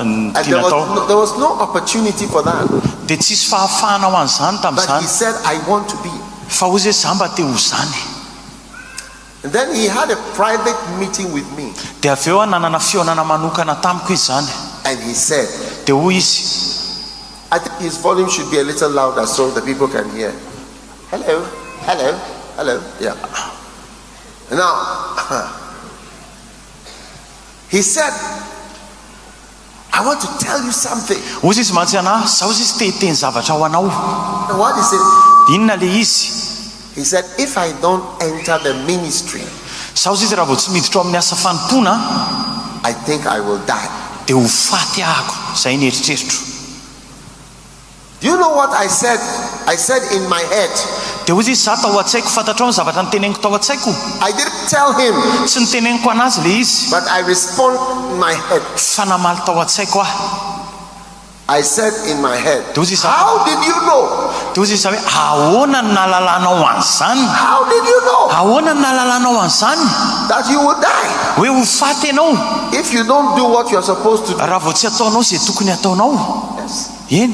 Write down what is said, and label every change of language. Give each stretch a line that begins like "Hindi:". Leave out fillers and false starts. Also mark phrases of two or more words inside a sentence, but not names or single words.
English: And
Malagasy: tiana tao
English: there was no opportunity for that.
Malagasy: dia tsisy fahafahana ho an'izany
English: But he
Malagasy: tamin'izany,
English: said, I want to be.
Malagasy: fa ozy hoe za mba teo zany.
English: And then he had a private meeting with me.
Malagasy: Dia avy eo nanana fionana manokana tamiko izy zany.
English: And he said,
Malagasy: Dia hoy izy,
English: I think his volume should be a little louder so the people can hear. Hello, hello, hello. Yeah. Now, he said, I want to tell you something.
Malagasy: ozy izy mantsy ana zaho ozy izy teteny zavatra ho anao.
English: And what is it?
Malagasy: Inona le izy?
English: He said, if I don't enter the ministry,
Malagasy: Zaho ozy izy raha vao tsy miditra ao amin'ny asa fanompona
English: I think I will die.
Malagasy: dia ho faty ahako. Zay ny eritreritro.
English: Do you know what I said? I said in my head.
Malagasy: Dia ozy izy za tao an-tsaiko fantatrao ny zavatra niteneniko tao an-tsaiko.
English: I didn't tell him,
Malagasy: Tsy niteneniko anazy le izy,
English: but I respond in my head.
Malagasy: fa namaly tao an-tsaiko aho.
English: I said in my head, How did you know? How did you know that you will die if you don't do what you're supposed to do? Yes.